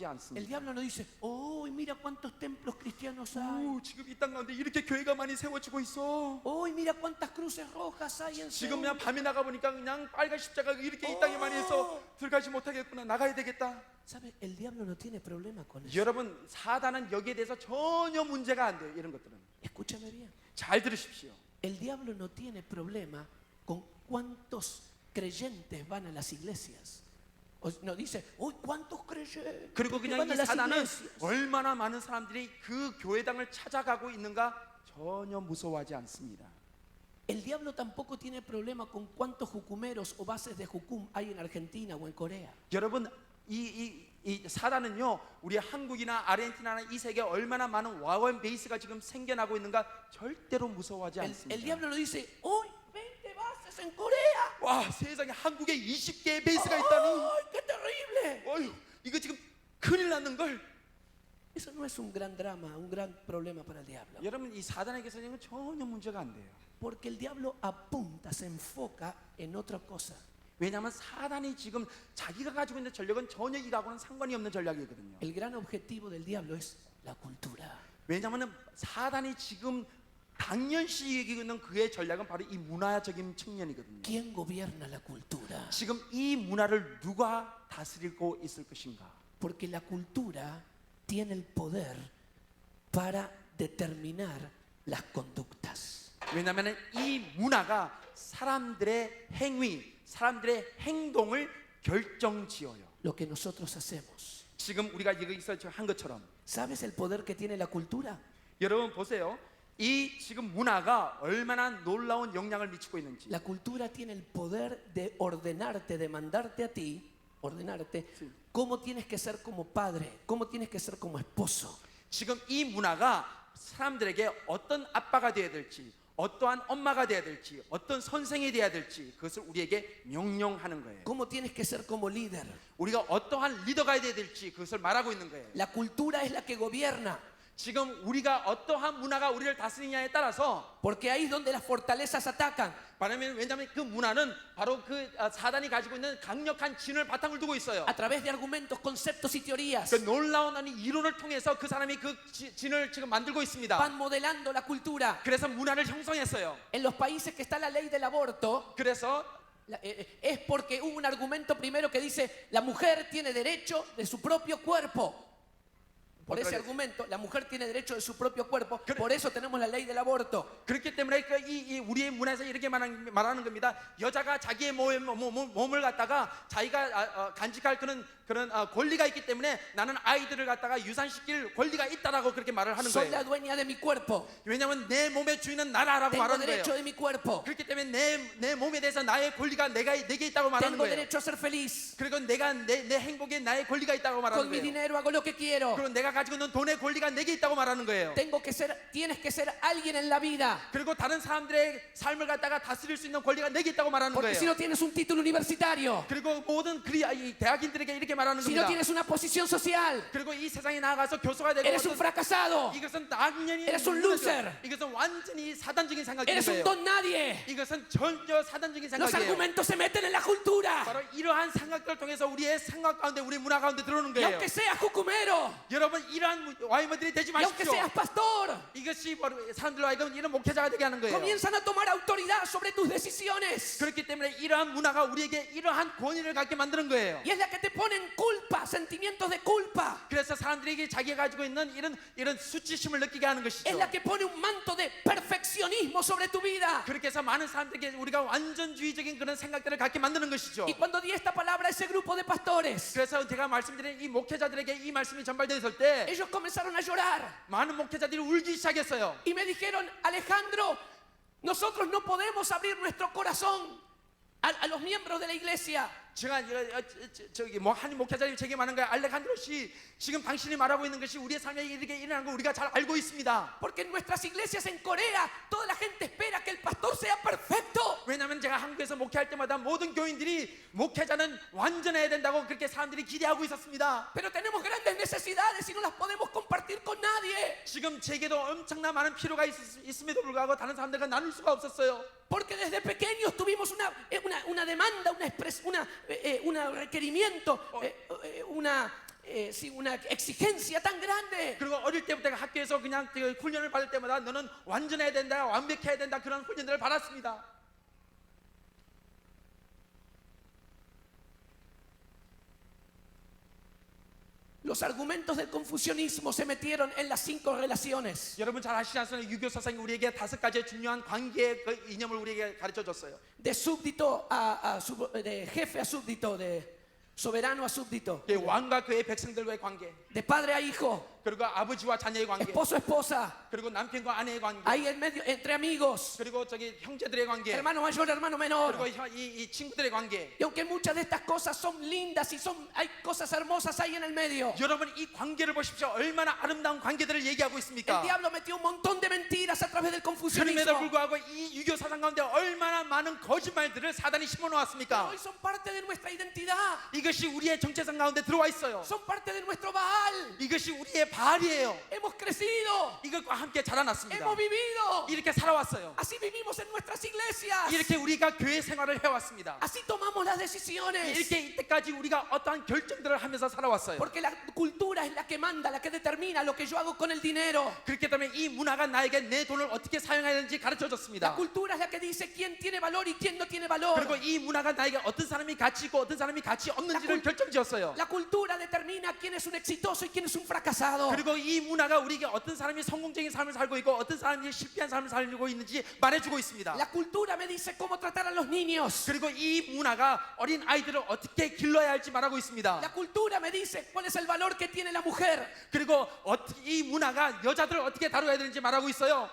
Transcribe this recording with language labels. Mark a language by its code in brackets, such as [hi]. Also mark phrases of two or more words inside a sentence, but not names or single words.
[es] El [ko] 않습니다. [es] diablo no dice, oh, mira cuántos templos cristianos hay. [ko] 지금 이 땅 가운데 이렇게 교회가 많이 세워지고 있어. [es] Oh, mira cuántas cruces rojas hay en [ko] 지금 [es] Seúl. [ko] 그냥 밤에 나가 보니까 그냥 빨간 십자가가 이렇게 이 땅에 많이 있어. 들어가지 못하겠구나. 나가야 되겠다. [es] ¿Sabe? El diablo no tiene problema con eso. [ko] 여러분 사단은 여기에 대해서 전혀 문제가 안 돼요. 이런 것들은 [es] Escúchame bien. [ko] 잘 들으십시오. [es] El diablo no tiene problema con cuántos creyentes van a las iglesias. No dice, uy, ¿cuántos creyentes [ko] 그리고 그냥 [es] van a [ko] 이 [es] las [ko] 사단은 [es] iglesias? [ko] 얼마나 많은 사람들이 그 교회당을 찾아가고 있는가 전혀 무서워하지 않습니다. [es] El diablo tampoco tiene problema con cuántos jucumeros o bases de jucum hay en Argentina o en Corea. [ko] 여러분 이 사단은요, 우리 한국이나 아르헨티나나 이 세계에 얼마나 많은 와원 베이스가 지금 생겨나고 있는가 절대로 무서워하지 [es] El [ko] 않습니다. [es] diablo no dice, uy, 20 bases en Corea. [ko] 와, 세상에 한국에 20개의 베이스가 있다니. [es] ¡Ay, qué terrible! [ko] 어휴, 이거 지금 큰일 났는 걸. [es] Eso no es un gran drama, un gran problema para el diablo. [ko] 여러분 이 사단에게서는 전혀 문제가 안 돼요. [es] Porque el diablo apunta, se enfoca en otra cosa. [ko] 왜냐하면 사단이 지금 자기가 가지고 있는 전략은 전혀 이하고는 상관이 없는 전략이거든요. [es] El gran objetivo del diablo es la cultura. [ko] 왜냐하면 사단이 지금 당연시 여기고 있는 그의 전략은 바로 이 문화적인 측면이거든요. [es] ¿Quién gobierna la cultura? [ko] 지금 이 문화를 누가 다스리고 있을 것인가? [es] Porque la cultura tiene el poder para determinar las conductas. [ko] 왜냐하면 이 문화가 사람들의 행위, 사람들의 행동을 결정지어요. [es] Lo que nosotros hacemos. [ko] 지금 우리가 여기서 한 것처럼 [es] ¿Sabes el poder que tiene la cultura? [ko] 여러분 보세요. 이 지금 문화가 얼마나 놀라운 영향을 미치고 있는지. [es] La cultura tiene el poder de ordenarte, de mandarte a ti, ordenarte, Sí. cómo tienes que ser como padre, cómo tienes que ser como esposo. [ko] 지금 이 문화가 사람들에게 어떤 아빠가 되어야 될지, 어떠한 엄마가 되어야 될지, 어떤 선생이 되어야 될지 그것을 우리에게 명령하는 거예요. [es] Cómo tienes que ser como líder. [ko] 우리가 어떠한 리더가 되어야 될지 그것을 말하고 있는 거예요. [es] La cultura es la que gobierna, [ko] 지금 우리가 어떠한 문화가 우리를 다스리냐에 따라서 [es] porque ahí es donde las fortalezas atacan. [ko] 왜냐하면 그 문화는 바로 그 사단이 가지고 있는 강력한 진을 바탕을 두고 있어요. [es] A través de argumentos, conceptos y teorías [ko] 그 놀라운 이론을 통해서 그 사람이 그 진을 지금 만들고 있습니다. [es] van modelando la cultura. [ko] 그래서 문화를 형성했어요. [es] En los países que está la ley del aborto, [ko] 그래서 [es] es porque hubo un argumento primero que dice la mujer tiene derecho de su propio cuerpo. Por ese argumento, la mujer tiene derecho de su propio cuerpo. Por eso tenemos la ley del aborto. [ko] 그렇기 때문에 이 우리의 문화에서 이렇게 말하는 겁니다. 여자가 자기의 몸을 갖다가 자기가 간직할 그런 권리가 있기 때문에 나는 아이들을 갖다가 유산시킬 권리가 있다라고 그렇게 말을 하는 [es] Soy la [ko] 거예요. [es] dueña de mi cuerpo. [ko] 왜냐하면 내 몸의 주인은 나라라고 [es] Tengo [ko] 말하는 [es] derecho [ko] 거예요. [es] de mi cuerpo. [ko] 그렇기 때문에 내 몸에 대해서 나의 권리가 내게 있다고 말하는 [es] Tengo [ko] 거예요. [es] derecho a ser feliz. [ko] 그리고 내가 내 행복에 나의 권리가 있다고 말하는 [es] Con mi [ko] 거예요. [es] dinero hago lo que quiero. [ko] 그리고 내가 가지고 있는 돈의 권리가 내게 있다고 말하는 거예요. [es] Tienes que ser alguien en la vida. [ko] 그리고 다른 사람들의 삶을 갖다가 다스릴 수 있는 권리가 내게 있다고 말하는 [es] Porque si [ko] 거예요. [es] no tienes un título universitario, [ko] 그리고 모든 대학인들에게 이렇게 말하는 [es] si no [ko] 겁니다. [es] tienes una posición social, [ko] 그리고 이 세상에 나가서 교수가 되고 [es] eres un fracasado, [ko] 이것은 당연히 [es] Eres un loser. [ko] 이것은 완전히 사단적인 생각인 [es] eres un [ko] 거예요. [es] don nadie. [ko] 이것은 전혀 사단적인 [es] Los [ko] 생각이에요. [es] argumentos se meten en la cultura. [ko] 바로 이러한 생각들 것들을 통해서 우리의 생각 가운데, 우리 문화 가운데 들어오는 [es] Y [ko] 거예요. [es] aunque seas cucumero, [ko] 여러분, 이러한 와이머들이 되지 [es] y aunque [ko] 마십시오. [es] seas pastor, [ko] 이것이 바로 사람들로 하여금 이런 목회자가 되게 하는 거예요. [es] comienzan a tomar autoridad sobre tus decisiones. [ko] 그렇기 때문에 이러한 문화가 우리에게 이러한 권위를 갖게 만드는 거예요. [es] Y es la que te ponen culpa, sentimientos de culpa. [ko] 그래서 사람들에게 자기가 가지고 있는 이런 수치심을 느끼게 하는 [es] Es [ko] 것이죠. [es] la que pone un manto de perfeccionismo sobre tu vida. [ko] 그렇게 해서 많은 사람들에게 우리가 완전주의적인 그런 생각들을 갖게 만드는 것이죠. [es] Y cuando di esta palabra a ese grupo de pastores, [ko] 그래서 제가 말씀드린 이 목회자들에게 이 말씀이 전달되었을 때 [es] ellos comenzaron a llorar [ko] 많은 목회자들이 울기 시작했어요. [es] y me dijeron, Alejandro, nosotros no podemos abrir nuestro corazón a los miembros de la iglesia. [ko] 제가 저기 뭐 한 목회자님 제게 말하는 거야. 알레칸드로 씨, 지금 당신이 말하고 있는 것이 우리의 삶에 이렇게 일어나는 거 우리가 잘 알고 있습니다. [es] Porque en nuestras iglesias en Corea toda la gente espera que el pastor sea perfecto. [ko] 왜냐하면 제가 한국에서 목회할 때마다 모든 교인들이 목회자는 완전해야 된다고 그렇게 사람들이 기대하고 있었습니다. [es] Pero tenemos grandes necesidades y no las podemos compartir con nadie. [ko] 지금 제게도 엄청나 많은 필요가 있음에도 불구하고 다른 사람들과 나눌 수가 없었어요. [es] Porque desde pequeños tuvimos una demanda, un requerimiento, una exigencia tan grande. [ko] 그리고 어릴 때부터 학교에서 그냥 훈련을 받을 때마다 너는 완전해야 된다, 완벽해야 된다 그런 훈련들을 받았습니다. [es] Los argumentos del confucianismo se metieron en las 5 relaciones. [ko] 여러분 잘 아시지 않습니까? 유교 사상이 우리에게 5가지의 중요한 관계의 그 이념을 우리에게 가르쳐 줬어요. [es] De de jefe a súbdito, de soberano a súbdito, [ko] 왕과 그의 백성들과의 관계, [es] de padre a hijo, [ko] 그리고 아버지와 자녀의 관계, [es] esposo a esposa, [ko] 그리고 남편과 아내의 관계, [es] ahí en medio entre amigos, [ko] 그리고 저기 형제들의 관계, [es] hermano mayor, hermano menor. [ko] 그리고 이 친구들의 관계. [es] Y aunque muchas de estas cosas son lindas y hay cosas hermosas ahí en el medio, [ko] 여러분 이 관계를 보십시오. 얼마나 아름다운 관계들을 얘기하고 [es] el [ko] 있습니까? [es] diablo metió un montón de mentiras a través del [ko] 그럼에도 [es] confucianismo. [ko] 불구하고 이 유교 사상 가운데 얼마나 많은 거짓말들을 사단이 심어 놓았습니까? [es] Hoy son parte de nuestra identidad, [ko] 이것이 우리의 정체성 가운데 들어와 있어요. [es] son parte de nuestro Baal. [ko] 이것이 우리의 바알이에요. [es] Hemos crecido, [ko] 이것과 함께 자라났습니다. [es] hemos vivido, [ko] 이렇게 살아왔어요. [es] así vivimos en nuestras iglesias, [ko] 이렇게 우리가 교회 생활을 해왔습니다. [es] así tomamos las decisiones. [ko] 이렇게 이때까지 우리가 어떠한 결정들을 하면서 살아왔어요. [es] Porque la cultura es la que manda, la que determina lo que yo hago con el dinero. [ko] 그렇기 때문에 이 문화가 나에게 내 돈을 어떻게 사용해야 되는지 가르쳐 [es] La [ko] 줬습니다. [es] cultura es la que dice quién tiene valor y quién no tiene valor. [ko] 그리고 이 문화가 나에게 어떤 사람이 가치 있고 어떤 사람이 가치 없는지를 결정지었어요. [es] La cultura determina quién es un exitoso y quién es un fracasado. [ko] 그리고 이 문화가 우리에게 어떤 사람이 성공적인 삶을 살고 있고 어떤 사람이 실패한 삶을 살고 있는지 말해주고 있습니다. [es] La cultura me dice cómo tratar a los niños. [ko] 그리고 이 문화가 어린 아이들을 어떻게 길러야 할지 말하고 있습니다. [es] La cultura me dice cuál es el valor que tiene la mujer. [ko] 그리고 이 문화가 여자들을 어떻게 다뤄야 되는지 말하고 있어요.